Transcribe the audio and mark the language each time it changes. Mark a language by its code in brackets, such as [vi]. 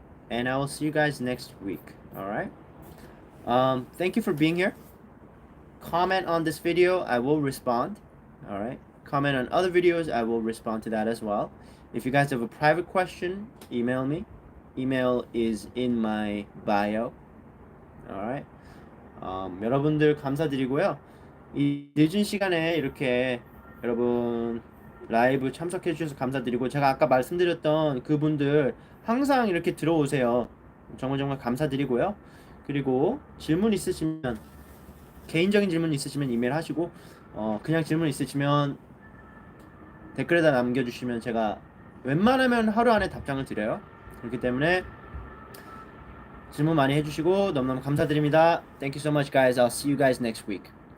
[en] And I will see you guys next week. All right. Thank you for being here. Comment on this video, I will respond. All right. Comment on other videos, I will respond to that as well. If you guys have a private question, email me. Email is in my bio. All right. [ko] 여러분들 감사드리고요. 이 늦은 시간에 이렇게 여러분 라이브 참석해 주셔서 감사드리고, 제가 아까 말씀드렸던 그분들 항상 이렇게 들어오세요. 정말 정말 감사드리고요. 그리고 질문 있으시면, 개인적인 질문 있으시면 이메일 하시고, 그냥 질문 있으시면 댓글에다 남겨주시면 제가 웬만하면 하루 안에 답장을 드려요. 그렇기 때문에 질문 많이 해주시고 너무너무 감사드립니다. [en] Thank you so much, guys. I'll see you guys next week.